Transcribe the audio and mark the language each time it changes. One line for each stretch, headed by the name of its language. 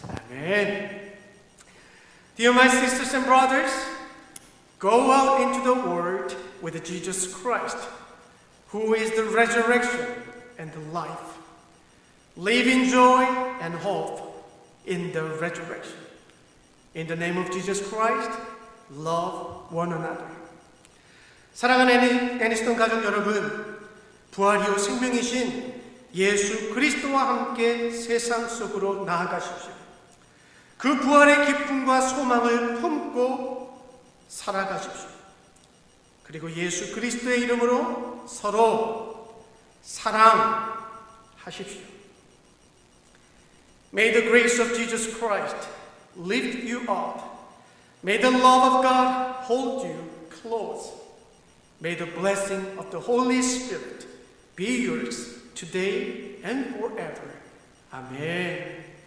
English: Amen. Dear my sisters and brothers, go out into the world with Jesus Christ, who is the resurrection and the life. Live in joy and hope in the resurrection. In the name of Jesus Christ, love one another.
Korean: 사랑하는 애니스톤 가족 여러분, 부활이요 생명이신 예수 그리스도와 함께 세상 속으로 나아가십시오. 그 부활의 기쁨과 소망을 품고 살아가십시오. 그리고 예수 그리스도의 이름으로 서로 사랑하십시오.
English: May the grace of Jesus Christ lift you up. May the love of God hold you close. May the blessing of the Holy Spirit be yours today and forever. Amen.